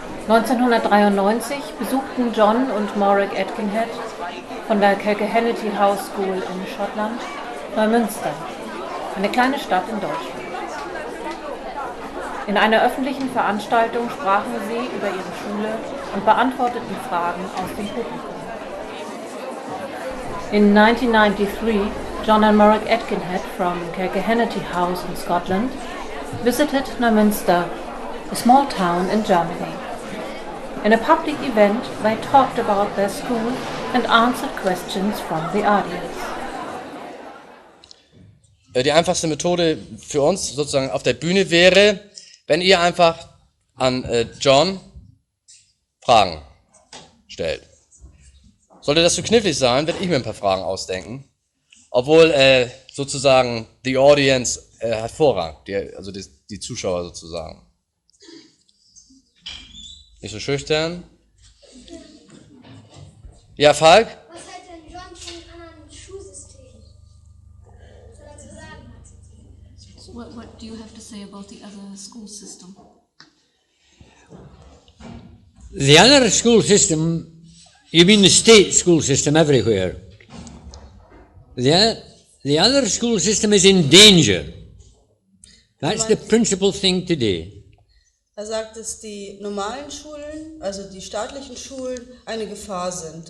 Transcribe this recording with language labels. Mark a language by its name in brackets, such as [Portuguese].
[German] 1993 besuchten John und Morag Aitkenhead von der Kilquhanity House School in Schottland Neumünster, eine kleine Stadt in Deutschland. In einer öffentlichen Veranstaltung sprachen sie über ihre Schule und beantworteten Fragen aus dem Publikum. [English] In 1993, John and Morag Aitkenhead from Kilquhanity House in Scotland visited Neumünster, a small town in Germany. In a public event, they talked about their school and answered questions from the audience. [German] Die einfachste Methode für uns sozusagen auf der Bühne wäre, wenn ihr einfach an John Fragen stellt. Sollte das zu knifflig sein, werde ich mir ein paar Fragen ausdenken. Obwohl sozusagen die Audience hat Vorrang, also die Zuschauer sozusagen. Nicht so schüchtern. Ja, Falk? Was hält denn John von anderen Schulsystemen? Was er dazu sagen hat? [English] What do you have to say about the other school system? The other school system, you mean the state school system everywhere? The other school system is in danger. That's the principal thing today. [German] Er sagt, dass die normalen Schulen, also die staatlichen Schulen, eine Gefahr sind.